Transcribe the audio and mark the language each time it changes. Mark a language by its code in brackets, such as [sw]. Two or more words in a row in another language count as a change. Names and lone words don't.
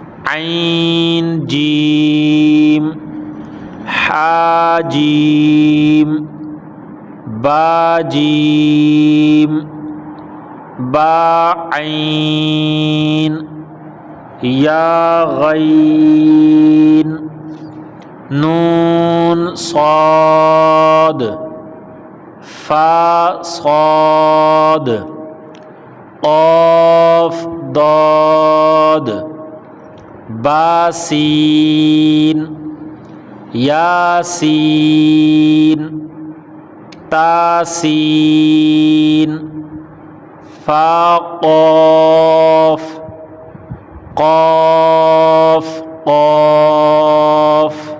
[ur] عین جیم حا جیم با جیم با عین یا غین نون صاد فا صاد قاف ضاد با سین یاسین تا سین فا قاف قاف قاف